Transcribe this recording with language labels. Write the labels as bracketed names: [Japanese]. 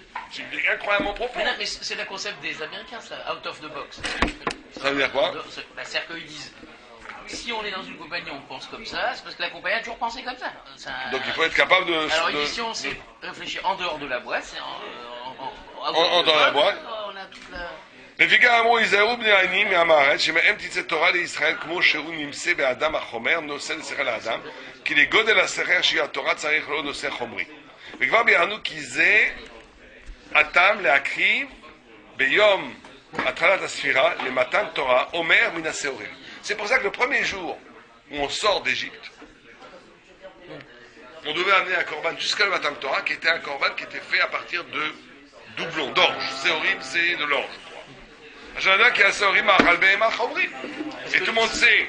[French] C'est incroyablement profond. Mais non, mais c'est le concept des Américains, ça, [English] out of the box. [French] Ça veut dire quoi? C'est-à-dire qu'ils disent, si on est dans une compagnie, on pense comme ça, c'est parce que la compagnie a toujours pensé comme ça. Donc il faut être capable de... Alors une mission, c'est réfléchir en dehors de la boîte, c'est en dehors de la boîte. On a toute la... [Hebrew] לפיכך אמרו היזהרו בני העניים מהמארץ שמהם תצא תורה לישראל כמו שהוא נמצא באדם החומר נושא לשכל האדם כי לגודל השכל שהיא התורה צריך לו נושא חומרי וכבר ביארנו כי זה הטעם להקריב ביום התחלת הספירה למתן תורה אומר מן השעורים. [French] C'est pour ça que le premier jour où on sort d'Égypte on devait amener un korban jusqu'à le Matan Torah qui était un korban qui était fait à partir de doublons d'orge. Séorim, c'est de l'orge. Et tout le monde sait